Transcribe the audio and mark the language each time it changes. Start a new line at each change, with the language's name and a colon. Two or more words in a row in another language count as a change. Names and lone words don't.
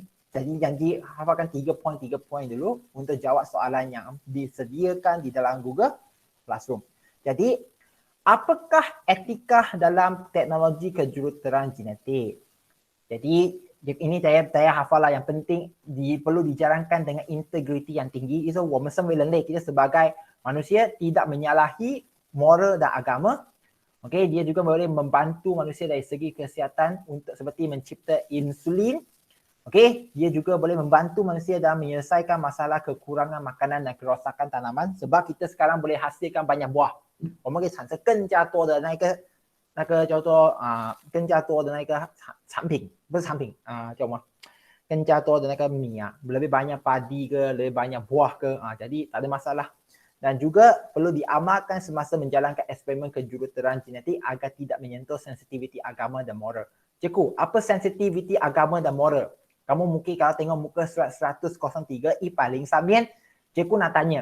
Malay: Jadi janji hafalkan 3 poin dulu untuk jawab soalan yang disediakan di dalam Google Classroom. Jadi, apakah etika dalam teknologi kejuruteraan genetik? Jadi, ini saya hafal lah yang penting perlu dijalankan dengan integriti yang tinggi.
Chinese: Itu 我们身为人类,
Malay: kita sebagai manusia tidak menyalahi moral dan agama. Okey, dia juga boleh membantu manusia dari segi kesihatan untuk seperti mencipta insulin. Okey, dia juga boleh membantu manusia dalam menyelesaikan masalah kekurangan makanan dan kerosakan tanaman sebab kita sekarang boleh hasilkan banyak buah.
Chinese: 我们可以产生更加多的那个叫做更加多的那个产品，不是产品叫什么？更加多的那个米
Malay: lebih banyak padi ke, lebih banyak buah ke, jadi tak ada masalah. Dan juga perlu diamalkan semasa menjalankan eksperimen kejuruteraan genetik agar tidak menyentuh sensitiviti agama dan moral. Cikgu, apa sensitiviti agama dan moral? Kamu mungkin kalau tengok muka surat 103 I paling samping, Cikgu nak tanya.